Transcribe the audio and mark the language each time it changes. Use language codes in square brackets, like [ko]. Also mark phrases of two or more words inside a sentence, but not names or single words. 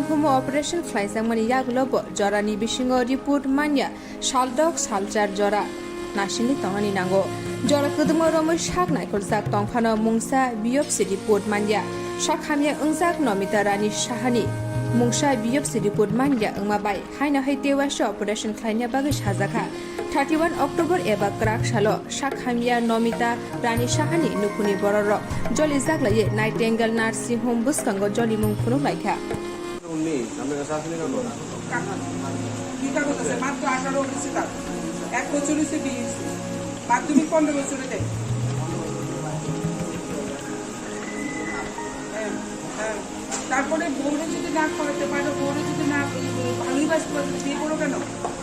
[trp] होम ऑपरेशन खालायजामनि यागलो जरानि बिसिङो रिपोर्ट मान्या सालदक सालचार जरा नासिनि तंगानि नांगौ जरा कदुंग रमै साक नायखलजाक तंफानो मुंसा [en] biopsy report [trp] मान्या साक हामिया अंजाक नमिता रानी शाहनि मुंसा [en] biopsy report [trp] मान्या अंमाबाय हायना हैतेवासो ऑपरेशन खालायनाया बागै साजाखा 31 अक्टोबर एबा क्राक सालो साक हामिया नमिता रानी शाहनि नुखुनि बरर जलि जाग्लायै नाइटेंगेल नार्सिं होम बुस्कांगो जलि मुं खुनु लायखा [bn] এক বছর হচ্ছে বিয়ে, মাধ্যমিক 15 বছরে দেয়। তারপরে বউরে যদি না করাতে পারো, বউরে যদি না ভালোই বাসতে পারো, বিয়ে করো কেন?